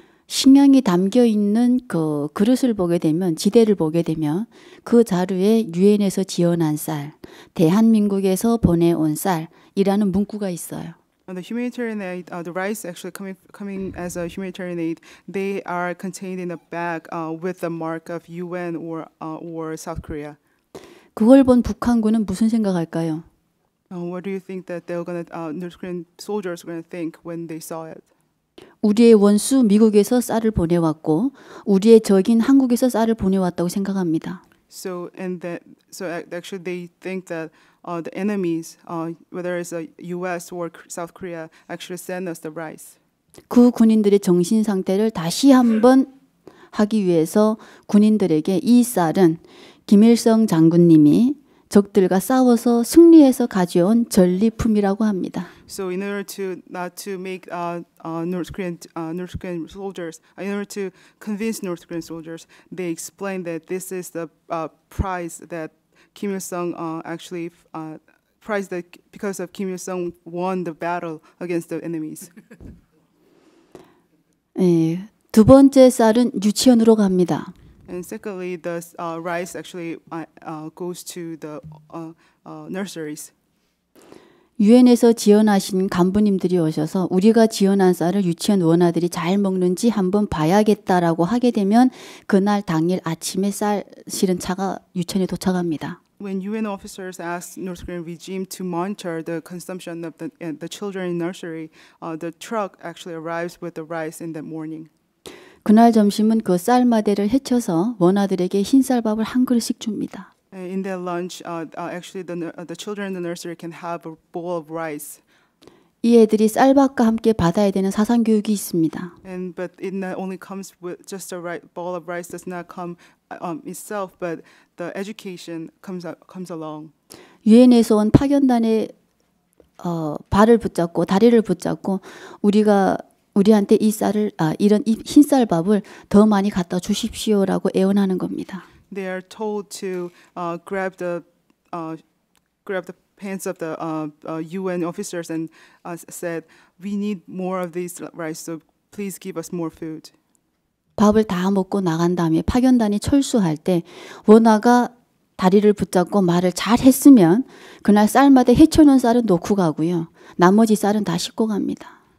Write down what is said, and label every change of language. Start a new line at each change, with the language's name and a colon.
Korean: 식량이 담겨 있는 그 그릇을 보게 되면 지대를 보게 되면 그 자료에 유엔에서 지원한 쌀, 대한민국에서 보내온 쌀이라는 문구가 있어요.
English: The humanitarian aid, the rice actually coming as a humanitarian aid, they are contained in a bag with the mark of UN or South Korea.
Korean: 그걸 본 북한군은 무슨 생각할까요?
English: What do you think that North Korean soldiers were going to think when they saw it?
Korean: 우리의 원수 미국에서 쌀을 보내왔고 우리의 적인 한국에서 쌀을 보내왔다고 생각합니다.
English: So actually they think that the enemies, whether it's the U.S. or South Korea, actually send us the rice.
Korean: 그 군인들의 정신 상태를 다시 한번 하기 위해서 군인들에게 이 쌀은 김일성 장군님이 적들과 싸워서 승리해서 가져온 전리품이라고 합니다.
English: So in order to not to make North Korean soldiers, in order to convince North Korean soldiers, they explain that this is the prize that Kim Il-sung actually prize that because of Kim Il-sung won the battle against the enemies.
Korean: 네, 두 번째 쌀은 유치원으로 갑니다.
English: And secondly, the rice actually goes to the nurseries.
Korean: 유엔에서 지원하신 간부님들이 오셔서 우리가 지원한 쌀을 유치원 원아들이 잘 먹는지 한번 봐야겠다라고 하게 되면 그날 당일 아침에 쌀 실은 차가 유치원에 도착합니다.
English: When UN officers asked North Korean regime to monitor the consumption of the children in nursery, the truck actually arrives with the rice in that morning.
Korean: 그날 점심은 그 쌀마대를 헤쳐서 원아들에게 흰쌀밥을 한 그릇씩 줍니다.
English: In their lunch, actually the children in the nursery can have a bowl of rice.
Korean: 이 애들이 쌀밥과 함께 받아야 되는 사상 교육이 있습니다.
English: But it not only comes with just a bowl of rice does not come itself, but the education comes along.
Korean: 유엔에서 온 파견단의 발을 붙잡고 다리를 붙잡고 우리한테 이 쌀을 이런 흰쌀밥을 더 많이 갖다 주십시오라고 애원하는 겁니다.
English: They are told to grab the pants of the UN officers and said, "We need more of these rice, so please give us more food."
Korean: 밥을 다 먹고 나간 다음에 파견단이 철수할 때 원아가 다리를 붙잡고 말을 잘 했으면 그날 쌀마대 헤쳐놓은 쌀은 놓고 가고요. 나머지 쌀은 다 싣고 갑니다.